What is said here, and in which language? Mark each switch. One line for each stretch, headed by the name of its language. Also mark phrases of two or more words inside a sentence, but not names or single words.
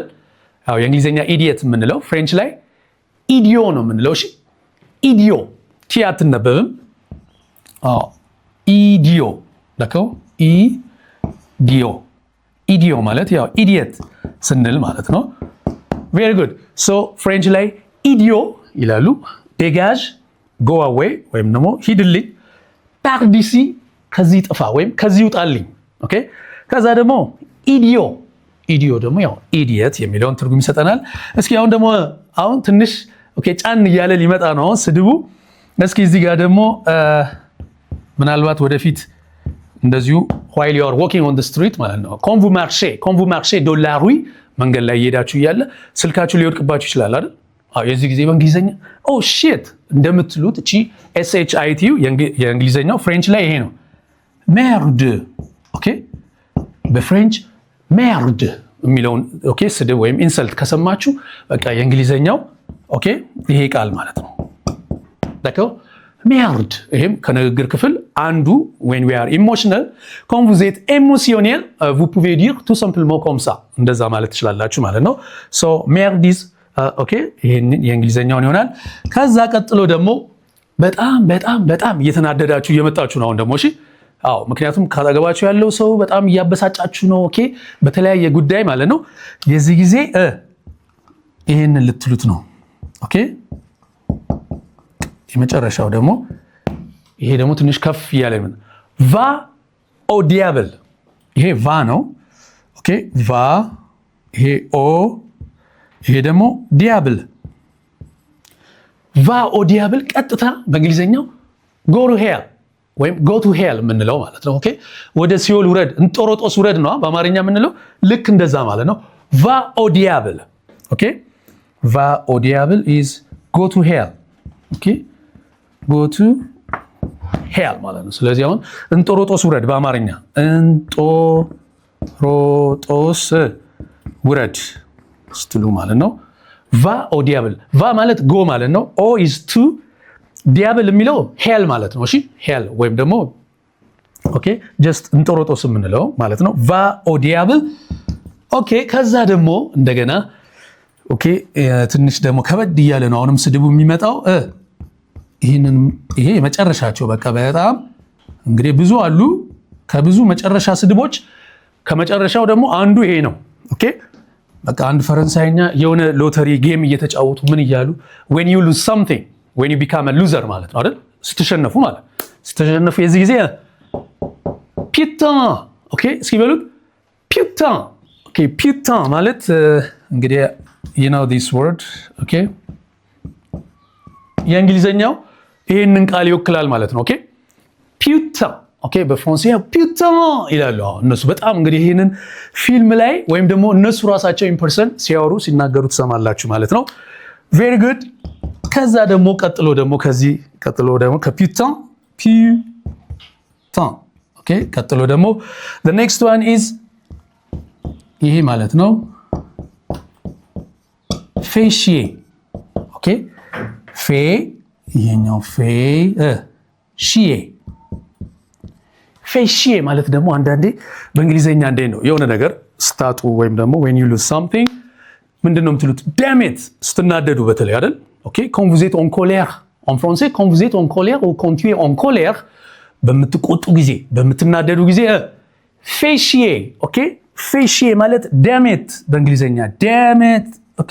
Amharic: ያው የእንግሊዘኛ ኢዲየት የምንለው ፍሬንች ላይ ኢዲዮ ነው የምንለው። እሺ፣ ኢዲዮ ቲ አትነበብም። ኢዲዮ ለከው ኢዲዮ ማለት ያው ኢዲየት ስንል ማለት ነው። ቬሪ ጉድ። ሶ ፍሬንች ላይ ኢዲዮ ይላሉ። ዴጋዥ
English: go away
Amharic: ወይም ደግሞ ሂድልኝ።
French: par d'ici
Amharic: ከዚህ ጥፋ ወይም ከዚህ ውጣልኝ ኦኬ። ከዛ ደግሞ ኢዲዮ ደግሞ ያው ኢዲየት የሚለውን ትርጉም ይሰጠናል። እስኪ አሁን ደግሞ ትንሽ ኦኬ ጫን እያለ ሊመጣ ነው ስድቡ። እስኪ እዚህ ጋር ደግሞ ምናልባት ወደፊት እንደዚሁ
English: while you are walking on the street
Amharic: ማለት ነው
French: quand vous marchez dans la rue
Amharic: መንገድ ላይ እየሄዳችሁ እያለ ስልካችሁ ሊወድቅባችሁ ይችላል አይደል? የዚህ ጊዜ በእንግሊዘኛ shit እንደምትሉት እቺ shit የእንግሊዘኛው ፍሬንች ላይ ይሄ ነው merde ኦኬ። በፍሬንች ሜርድ የሚለውን ኦኬ ስድብ ወይም ኢንሰልት ከሰማችሁ በቃ የእንግሊዘኛው ኦኬ ይሄ ቃል ማለት ነው። d'accord ሜርድ ይሄም ከንግግር ክፍል አንዱ
English: when we are emotional
French: quand vous êtes émotionnel vous pouvez dire tout simplement comme ça
Amharic: እንደዛ ማለት ትችላላችሁ ማለት ነው።
English: so merde is
Amharic: ኦኬ ይሄን የእንግሊዘኛውን ይሆናል። ከዛ ቀጥሎ ደግሞ በጣም እየተናደዳችሁ እየመጣችሁ ነው አሁን ደግሞ እሺ። ምክንያቱም ካጠገባችሁ ያለው ሰው በጣም እያበሳጫችሁ ነው ኦኬ፣ በተለያየ ጉዳይ ማለት ነው። የዚህ ጊዜ ይሄንን ልትሉት ነው ኦኬ። የመጨረሻው ደግሞ ይሄ ደግሞ ትንሽ ከፍ እያለ ምን
French: va au diable
Amharic: ይሄ va ነው ኦኬ። va ይሄ o ይሄ ደግሞ diable
French: va au diable
Amharic: ቀጥታ በእንግሊዘኛው
English: go to hell
Amharic: ወይም
English: go to hell
Amharic: የምንለው ማለት ነው። ኦኬ ወደ ሲኦል ውረድ፣ እንጦሮጦስ ውረድ ነው በአማርኛ የምንለው። ልክ እንደዛ ማለት ነው።
French: va au diable
Amharic: ኦኬ
French: va au diable
English: is go to hell
Amharic: ኦኬ
English: go to hell
Amharic: ማለት ነው። ስለዚህ አሁን እንጦሮጦስ ውረድ በአማርኛ እንጦሮጦስ ውረድ ስትሉ ማለት ነው።
French: va au diable
Amharic: va ማለት go ማለት ነው። o
English: is to
Amharic: ዲያብል የሚለው ሄል ማለት ነው። እሺ ሄል ወይም ደግሞ ኦኬ ጀስት እንጦሮጦስ የምንለው ማለት ነው።
French: va au diable
Amharic: ኦኬ። ከዛ ደግሞ እንደገና ኦኬ ትንሽ ደግሞ ከበድ እያለ ነው አሁንም ስድቡ የሚመጣው። ይሄ የመጨረሻቸው በቃ በጣም እንግዲህ ብዙ አሉ። ከብዙ መጨረሻ ስድቦች ከመጨረሻው ደግሞ አንዱ ይሄ ነው። ኦኬ በቃ አንድ ፈረንሳይኛ የሆነ ሎተሪ ጌም እየተጫወቱ ምን እያሉ
English: when you lose something when you become a loser
Amharic: ማለት ነው አይደል? ስትሸነፉ ማለት ስትሸነፉ የዚህ ጊዜ putain ኦኬ እስኪ በሉት putain ኦኬ putain ማለት እንግዲህ
English: you know this word
Amharic: ኦኬ የእንግሊዘኛው ይሄንን ቃል ይወክላል ማለት ነው። ኦኬ putain ኦኬ በፍራንስኛ putain ይላሉ እነሱ በጣም እንግዲህ ይሄንን ፊልም ላይ ወይም ደግሞ እነሱ ራሳቸው
English: in person
Amharic: ሲያወሩ ሲናገሩ ትሰማላችሁ ማለት ነው።
English: very good
Amharic: ከዛ ደግሞ ቀጥሎ ደግሞ ከዚህ ቀጥሎ ደግሞ ከputain ኦኬ ቀጥሎ ደግሞ
English: the next one is
Amharic: ይሄ ማለት ነው féchier ኦኬ ፌ ይሄኛው féchier ማለት ደግሞ አንዳንዴ በእንግሊዘኛ እንደ ነው የሆነ ነገር ስታጡ ወይም ደግሞ
English: when you lose something
Amharic: ምንድነው የምትሉት
English: damn it
Amharic: ስትናደዱ በተለይ አይደል?
French: OK, quand vous êtes en colère, en français, quand vous êtes en colère ou quand tu es en colère,
Amharic: በምትቆጡ ጊዜ በምትናደዱ ጊዜ féchier, OK? féchier ማለት
English: damn it
Amharic: በእንግሊዘኛ
English: damn it,
Amharic: OK?